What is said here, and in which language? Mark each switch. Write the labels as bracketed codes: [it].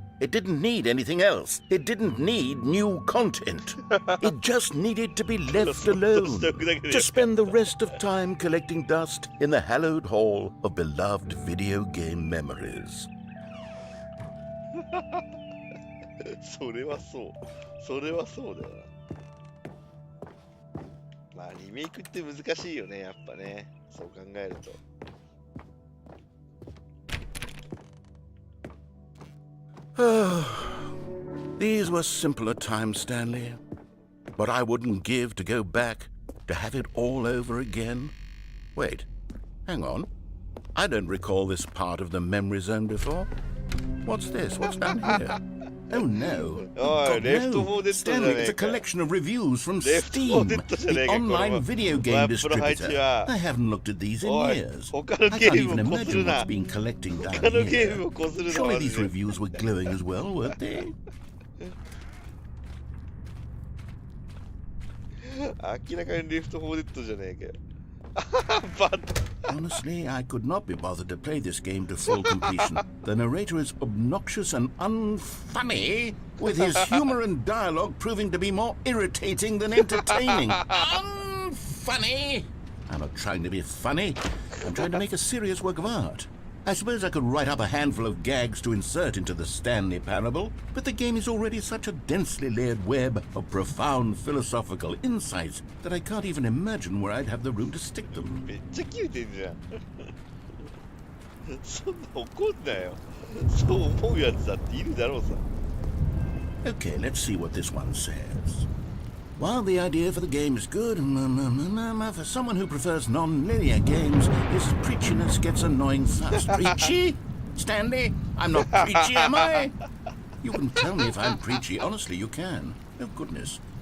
[en] It didn't need anything else. It didn't need new content. It just needed to be left alone, to spend the rest of time collecting dust in the hallowed hall of beloved video game memories. [ja] それはそう。それはそうだよな。まあ、リメイクって難しいよね、やっぱね。そう考えると。 [en] These were simpler times, Stanley. But I wouldn't give to go back to have it all over again. Wait, hang on. I don't recall this part of the memory zone before. What's this? What's down here? Oh no. Oh, no. Stanley, it's a collection of reviews from Steam, the online video game distributor. I haven't looked at these in years. I can't even imagine what's been collecting down here. Surely these reviews were glowing as well, weren't they? [ja] 明らかにレフト4デッドじゃねえかよ。 [en] Honestly, I could not be bothered to play this game to full completion. The narrator is obnoxious and unfunny, with his humor and dialogue proving to be more irritating than entertaining. Unfunny! I'm not trying to be funny. I'm trying to make a serious work of art. I suppose I could write up a handful of gags to insert into the Stanley Parable, but the game is already such a densely layered web of profound philosophical insights that I can't even imagine where I'd have the room to stick them. [ja] めっちゃキレてんじゃん。そんな怒んなよ。そう思うやつだっているだろうさ。 [en] Okay, let's see what this one says. While the idea for the game is good, for someone who prefers non-linear games, his preachiness gets annoying fast. Preachy? Stanley? I'm not preachy, am I? You can tell me if I'm preachy. Honestly, you can. Oh, goodness.